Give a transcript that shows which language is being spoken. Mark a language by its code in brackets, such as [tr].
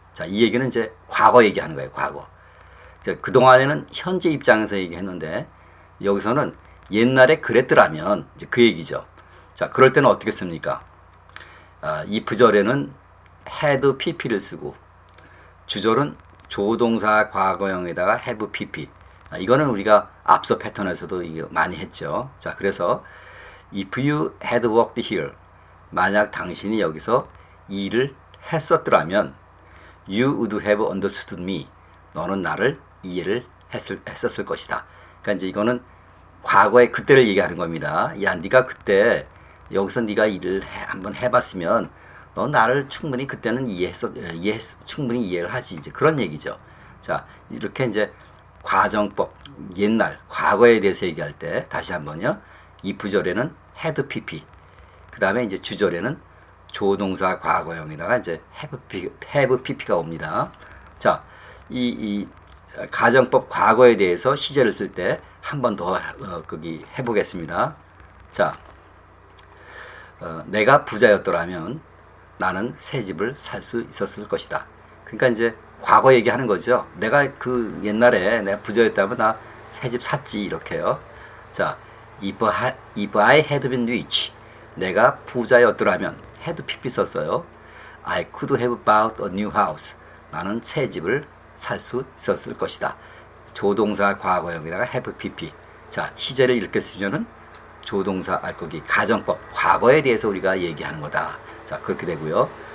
[ko] 자, 이 얘기는 이제 과거 얘기하는 거예요. 과거. 그동안에는 현재 입장에서 얘기했는데 여기서는 옛날에 그랬더라면 이제 그 얘기죠. 자, 그럴 때는 어떻게 씁니까? if절에는 had pp를 쓰고 주절은 조동사 과거형에다가 have pp. 이거는 우리가 앞서 패턴에서도 이거 많이 했죠. [en] 자, 그래서 if you had worked here, [ko] 만약 당신이 여기서 일을 했었더라면 [en] you would have understood me. [ko] 너는 나를 이해를 했었을 것이다. 그러니까 이제 이거는 과거의 그때를 얘기하는 겁니다. 야, 네가 그때 여기서 네가 일을 한번 해봤으면 너 나를 충분히 그때는 충분히 이해를 하지. 이제 그런 얘기죠. 자, 이렇게 이제 과정법, 옛날, 과거에 대해서 얘기할 때 다시 한번요. if절에는 had pp. 그 다음에 이제 주절에는 조동사 과거형에다가 이제 have pp가 옵니다. 자, 이 가정법 과거에 대해서 시제를 쓸 때 한 번 더 거기 해보겠습니다. 자, 내가 부자였더라면 나는 새 집을 살 수 있었을 것이다. 그러니까 이제 과거 얘기하는 거죠. 내가 그 옛날에 내가 부자였다면 나 새 집 샀지 이렇게요. [en] 자, if I had been rich, [ko] 내가 부자였더라면 [en] had pp 썼어요. I could have bought a new house, [ko] 나는 새 집을 살 수 있었을 것이다. 조동사 과거형에다가 have pp. 자, 시제를 이렇게 쓰면은 조동사 거기 가정법 과거에 대해서 우리가 얘기하는 거다. 자, 그렇게 되고요.